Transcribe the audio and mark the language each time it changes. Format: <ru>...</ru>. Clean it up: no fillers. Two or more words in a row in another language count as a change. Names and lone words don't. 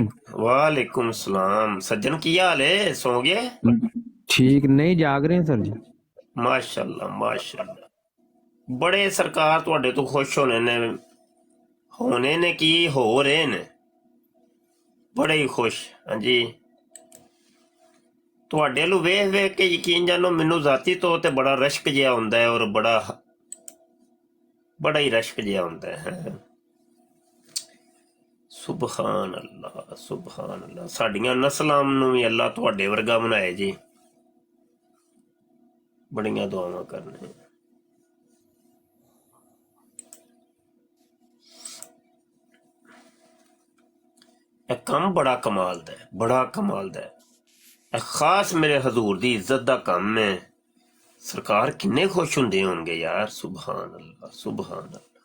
<ar>وعلیکم السلام،</ar> <pa>سجن کی حال ہے، سو گئے؟</pa> <ur>ٹھیک نہیں جاگ رہے ہیں سر جی۔</ur> <ar>ماشاء اللہ ماشاء اللہ،</ar> <pa>بڑے سرکار تواڈے تو خوش ہونے نے کی ہو رہے نے، بڑے ہی خوش، ہاں جی، تواڈے لو ویکھ ویکھ کے یقین جانو مینوں ذاتی طور تے بڑا رشک جہا ہوندا ہے، اور بڑا ہی رشک جہا ہوندا ہے۔</pa> <ar>سبحان اللہ سبحان اللہ،</ar> <pa>ساڈیاں نسلاں نوں بھی اللہ تواڈے ورگا بنائے جی، بڑیاں دعاواں کرنے۔ اے کم بڑا کمال دا ہے، بڑا کمال دا ہے، اے خاص میرے حضور دی عزت دا کم ہے، سرکار کنے خوش ہوندے ہون گے یار،</pa> <ar>سبحان اللہ سبحان اللہ۔</ar>